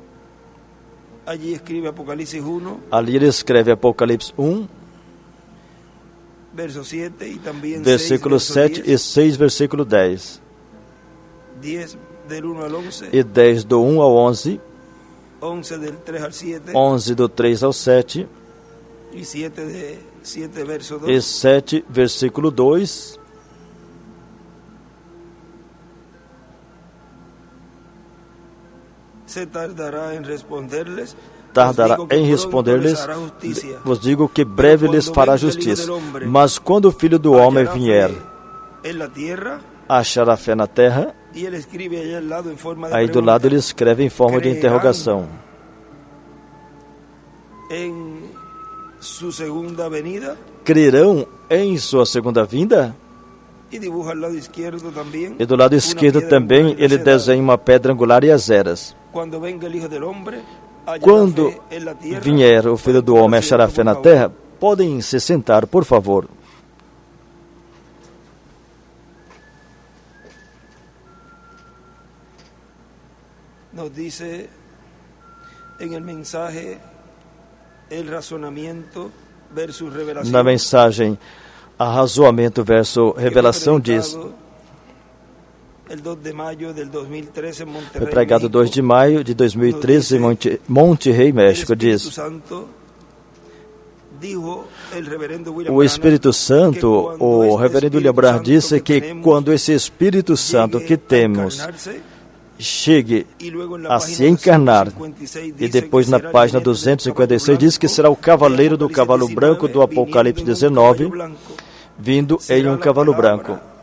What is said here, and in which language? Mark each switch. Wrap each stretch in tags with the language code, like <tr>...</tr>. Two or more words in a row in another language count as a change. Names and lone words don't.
<pt>Ali ele escreve Apocalipse 1, versículo 7 e 6, versículo 10. E 10 do 1 ao 11, 11 do 3 ao 7, e 7, versículo 2,</pt> <es>se tardará en responderles,</es> <pt>tardará em responder-lhes, vos digo que breve lhes fará justiça. Mas quando o Filho do Homem vier, achará fé na terra? Aí do lado ele escreve em forma de interrogação. Crerão em sua segunda vinda? E do lado esquerdo também ele desenha uma pedra angular e as eras. Quando vier o Filho do Homem, achará fé na terra? Podem se sentar, por favor.</pt> <es>Nos dice en el mensaje el razonamiento versus revelación.</es> <pt>Na mensagem, arrazoamento versus revelação diz: foi pregado 2 de maio de 2013 em Monterrey, México. Diz: o Espírito Santo, o reverendo William Branham disse que quando esse Espírito Santo que temos chegue a se encarnar, e depois na página 256 diz que será o cavaleiro do cavalo branco do Apocalipse 19, vindo em um cavalo branco.</pt>